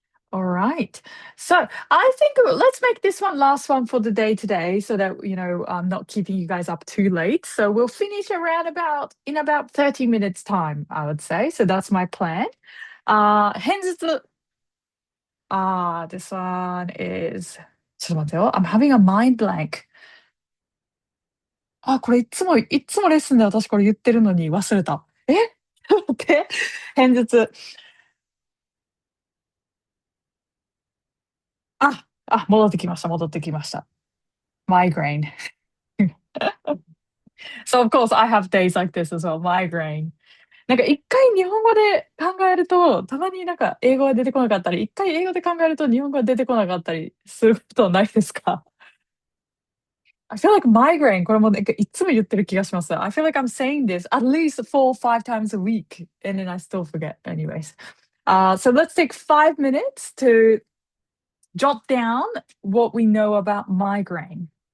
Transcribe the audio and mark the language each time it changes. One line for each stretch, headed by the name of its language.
English: All right. So I think let's make this one last one for the day today so that, I'm not keeping you guys up too late. So we'll finish around in about 30 minutes time, I would say. So that's my plan. Hence this one is,
Japanese: ちょっと待ってよ.
English: I'm having a mind blank.
Japanese: これいつもレッスンで私これ言ってるのに忘れた。ちょっと待って。偏頭痛。戻ってきました。Migraine.
English: So of course I have days like this as well. Migraine.
Japanese: なんか一回日本語で考えると、たまになんか英語が出てこなかったり、一回英語で考えると日本語が出てこなかったりすることないですか？
English: I feel like migraine,
Japanese: これもなんかいつも言ってる気がします。
English: I feel like I'm saying this at least 4 or 5 times a week and then I still forget anyways. So let's take 5 minutes to jot down what we know about migraine.